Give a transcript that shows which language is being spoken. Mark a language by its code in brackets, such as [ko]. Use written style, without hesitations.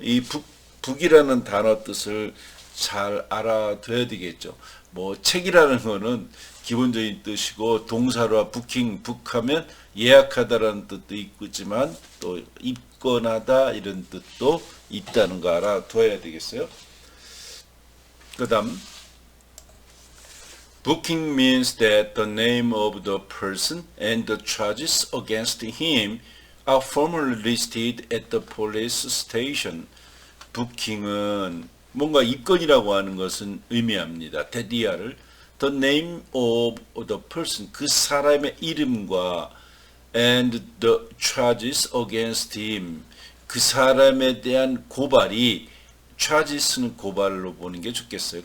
[ko] 이 북이라는 단어 뜻을 잘 알아둬야 되겠죠. 뭐 책이라는 거는 기본적인 뜻이고 동사로와 부킹, 북하면 예약하다라는 뜻도 있지만 또 입건하다 이런 뜻도 있다는 거 알아둬야 되겠어요. 그 다음 [en] Booking means that the name of the person and the charges against him are formally listed at the police station. [ko] 부킹은 뭔가 입건이라고 하는 것은 의미합니다. 대디아를 [en] the name of the person [ko] 그 사람의 이름과 [en] and the charges against him [ko] 그 사람에 대한 고발이 charges는 고발로 보는 게 좋겠어요.